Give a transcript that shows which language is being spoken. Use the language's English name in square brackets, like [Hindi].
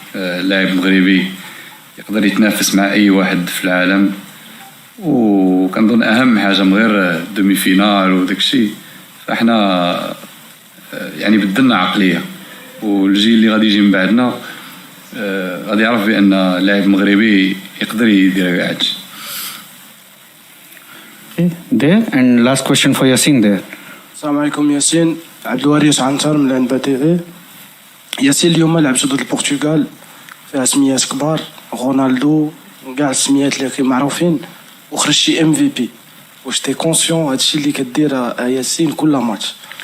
[Arabic] اللاعب مغربي يقدر يتنافس مع اي واحد في العالم، وكنظن اهم حاجه من غير دومي فينال وداك الشيء، فاحنا يعني بدلنا عقليه، والجيل اللي غادي يجي من بعدنا غادي يعرف بان اللاعب مغربي يقدر يدير كاع هادشي. [English] There and last question for Yasin there. [Arabic] السلام عليكم ياسين. عبد الوارث عنتر من الانبا تي في. ياسين، اليوم لعبتوا ضد البرتغال فيها سميات كبار، رونالدو، كاع السميات اللي معروفين، وخرجتي MVP. واش تي كونسيون هادشي اللي كدير ياسين كل ماتش؟